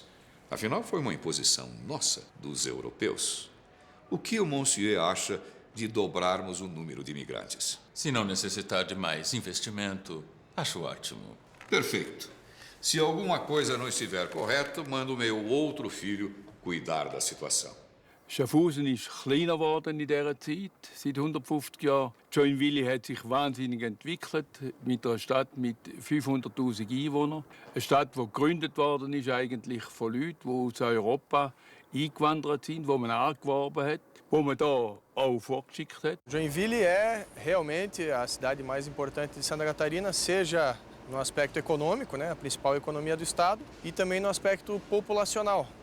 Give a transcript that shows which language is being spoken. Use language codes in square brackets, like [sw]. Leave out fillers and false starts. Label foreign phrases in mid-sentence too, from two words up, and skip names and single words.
[pt] Afinal, foi uma imposição nossa, dos europeus. O que o Monsieur acha de dobrarmos o número de imigrantes? Se não necessitar de mais investimento, acho ótimo. Perfeito. Se alguma coisa não estiver correta, mando o meu outro filho cuidar da situação. [de] Schaffhausen ist kleiner geworden in dieser Zeit, seit 150 Jahren. Joinville hat sich wahnsinnig entwickelt, mit einer Stadt mit 500'000 Einwohnern. Eine Stadt, die gegründet worden ist eigentlich von Leuten, die aus Europa eingewandert sind, die man angeworben hat, die man hier auch vorgeschickt hat. [pt] Joinville é realmente a cidade mais importante de Santa Catarina, seja no aspecto econômico, a principal economia do estado, e também no aspecto populacional.